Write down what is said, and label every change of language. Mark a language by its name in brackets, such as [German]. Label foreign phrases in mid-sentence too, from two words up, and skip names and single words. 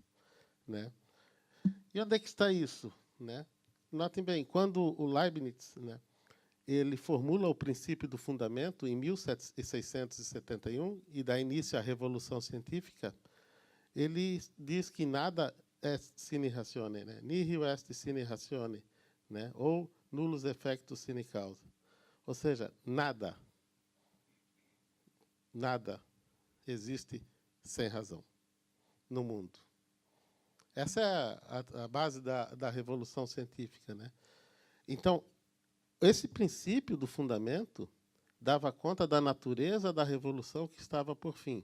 [Portuguese] Né? E onde é que está isso? Né? Notem bem, quando o Leibniz, né, ele formula o princípio do fundamento em 1671 e dá início à Revolução Científica, ele diz que nada [Latin] est sine ratione, [Portuguese] né? [Latin] Nihil est sine ratione, [Portuguese] né? Ou [Latin] nullus effectus sine causa. [Portuguese] Ou seja, nada existe sem razão no mundo. Essa é a base da revolução científica, né? Então, esse princípio do fundamento dava conta da natureza da revolução que estava por fim.